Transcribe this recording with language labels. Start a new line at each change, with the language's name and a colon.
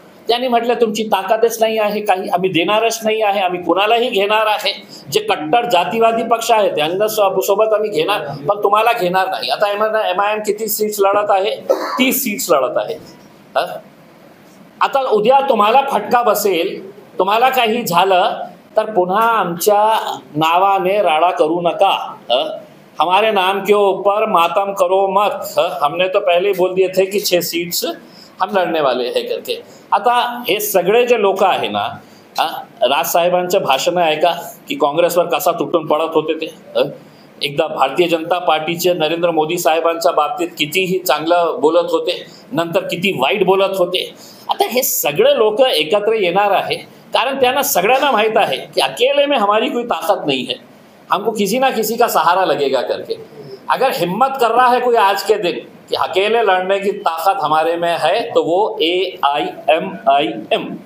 Marathi: त्यांनी म्हटलं तुमची ताकदच नाही आहे, काही आम्ही देणारच नाही आहे, आम्ही कुणालाही घेणार आहे, जे कट्टर जातीवादी पक्ष आहे त्यांना सोबत आम्ही घेणार, पण तुम्हाला घेणार नाही. आता MIM किती सीट्स लढत आहे? 30 सीट्स लढत आहे. आता उद्या तुम्हाला फटका बसेल, तुम्हाला काही झालं तर पुन्हा आमच्या नावाने राडा करू नका.
Hindi: हमारे नाम के ऊपर मातम करो मत. हमने तो पहले बोल दिए थे कि 6 सीट्स हम लढणे वाले हे करके.
Marathi: आता हे सगळे जे लोक आहे ना, राजसाहेबांचं भाषण ऐका की काँग्रेसवर कसा तुटून पडत होते ते. एकदा भारतीय जनता पार्टीचे नरेंद्र मोदी साहेबांच्या बाबतीत कितीही चांगलं बोलत होते, नंतर किती वाईट बोलत होते. आता हे सगळे लोक एकत्र येणार आहे कारण त्यांना सगळ्यांना माहीत आहे कि
Hindi: अकेले में हमारी कोई ताकत नहीं है, हमको किसी ना किसी का सहारा लगेगा करके. अगर हिम्मत कर रहा है कोई आज के दिन कि अकेले लड़ने की ताकत हमारे में है तो वो AIMIM.